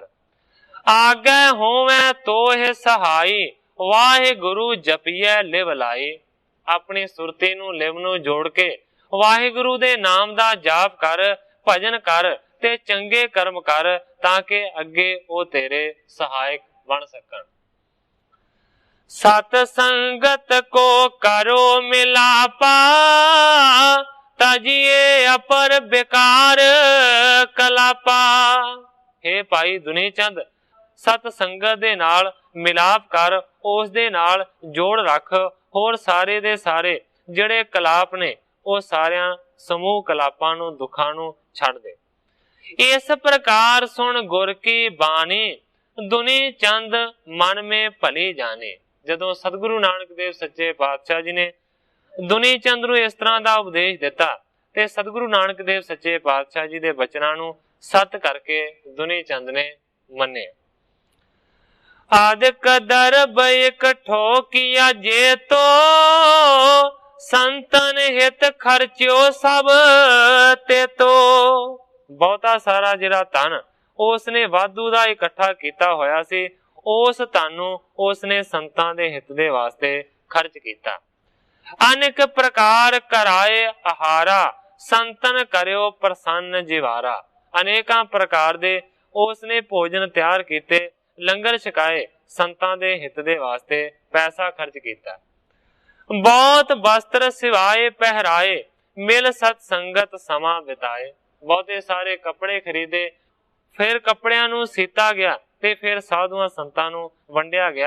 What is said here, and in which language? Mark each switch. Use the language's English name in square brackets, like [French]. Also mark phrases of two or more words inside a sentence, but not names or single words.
[Braj] आगे होवे तोह सहाई, वाहिगुरु जपिए लिव लाई। [Punjabi] ਆਪਣੀ ਸੁਰਤੀ ਨੂੰ ਲਿਵ ਨੂੰ ਜੋੜ ਕੇ ਵਾਹਿਗੁਰੂ ਦੇ ਨਾਮ ਦਾ ਜਾਪ ਕਰ, ਭਜਨ ਕਰ ਤੇ ਚੰਗੇ ਕਰਮ ਕਰ, ਤਾਂ ਕਿ ਅੱਗੇ ਉਹ ਤੇਰੇ ਸਹਾਇਕ ਬਣ ਸਕਣ। [Braj] सत संगत को करो मिलापा, तजिए अपर बेकार कलापा। [Punjabi] ਹੇ ਭਾਈ ਦੁਨੀ ਚੰਦ, ਸਤਿ ਸੰਗਤ ਦੇ ਨਾਲ ਮਿਲਾਪ ਕਰ, ਉਸ ਦੇ ਨਾਲ ਜੋੜ ਰੱਖ, ਹੋਰ ਸਾਰੇ ਦੇ ਸਾਰੇ ਜਿਹੜੇ ਕਲਾਪ ਨੇ ਉਹ ਸਾਰੀਆਂ ਸਮੂਹ ਕਲਾਪਾਂ ਨੂੰ ਦੁੱਖਾਂ ਨੂੰ ਛੱਡ ਦੇ। [Braj] इस प्रकार सुन गुर की बानी, दुनी चंद मन में भली जाने। [Punjabi] ਜਦੋਂ ਸਤਿਗੁਰੂ ਨਾਨਕ ਦੇਵ ਸੱਚੇ ਪਾਤਸ਼ਾਹ ਜੀ ਨੇ ਦੁਨੀ ਚੰਦ ਨੂੰ ਇਸ ਤਰ੍ਹਾਂ ਦਾ ਉਪਦੇਸ਼ ਦਿਤਾ, ਤੇ ਸਤਿਗੁਰੂ ਨਾਨਕ ਦੇਵ ਸੱਚੇ ਪਾਤਸ਼ਾਹ ਜੀ ਦੇ ਬਚਨਾਂ ਨੂੰ ਸਤਿ ਕਰਕੇ ਦੁਨੀ ਚੰਦ ਨੇ ਮੰਨੇ। [Braj] आदिक दरब इकट्ठो किया जे तो, संतन हित खर्च्यो सब ते तो। [Punjabi] ਬਹੁਤਾ ਸਾਰਾ ਜਿਹੜਾ ਧਨ ਉਸਨੇ ਵਾਧੂ ਦਾ ਇਕੱਠਾ ਕੀਤਾ ਹੋਇਆ ਸੀ, ਉਸ ਧਨ ਨੂੰ ਉਸਨੇ ਸੰਤਾਂ ਦੇ ਹਿਤ ਦੇ ਵਾਸਤੇ ਖਰਚ ਕੀਤਾ। [Braj] अनेक प्रकार कराए आहारा, संतन करियो प्रसन्न जिवारा। [Punjabi] ਅਨੇਕਾਂ ਪ੍ਰਕਾਰ ਦੇ ਉਸਨੇ ਭੋਜਨ ਤਿਆਰ ਕੀਤੇ, ਲੰਗਰ ਛਕਾਏ, ਸੰਤਾਂ ਦੇ ਹਿਤ ਦੇ ਵਾਸਤੇ ਪੈਸਾ ਖਰਚ ਕੀਤਾ। [Braj] बहुत वस्त्र सिवाए पहराए, मिल सत संगत समा बिताए। [Punjabi] ਬਹੁਤੇ ਸਾਰੇ ਕੱਪੜੇ ਖਰੀਦੇ, ਫਿਰ ਕੱਪੜਿਆਂ ਨੂੰ ਸੀਤਾ ਗਿਆ ਤੇ ਫਿਰ ਸਾਧੂਆਂ ਸੰਤਾਂ ਨੂੰ ਵੰਡਿਆ ਗਿਆ।